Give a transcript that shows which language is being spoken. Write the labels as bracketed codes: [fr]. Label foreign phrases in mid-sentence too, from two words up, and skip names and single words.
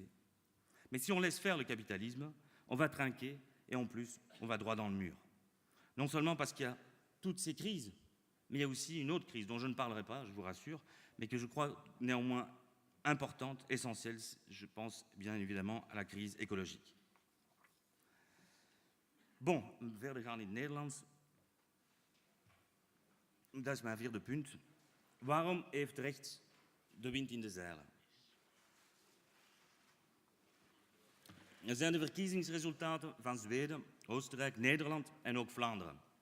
[fr] Mais si on laisse faire le capitalisme, on va trinquer et en plus, on va droit dans le mur. Non seulement parce qu'il y a toutes ces crises, mais il y a aussi une autre crise dont je ne parlerai pas, je vous rassure, mais que je crois néanmoins importante, essentielle, je pense bien évidemment à la crise écologique. Bon, [nl] verder gaan in het Nederlands. Dat is mijn vierde punt. Waarom heeft rechts de wind in de zeilen? Er zijn de verkiezingsresultaten van Zweden, Oostenrijk, Nederland en ook Vlaanderen.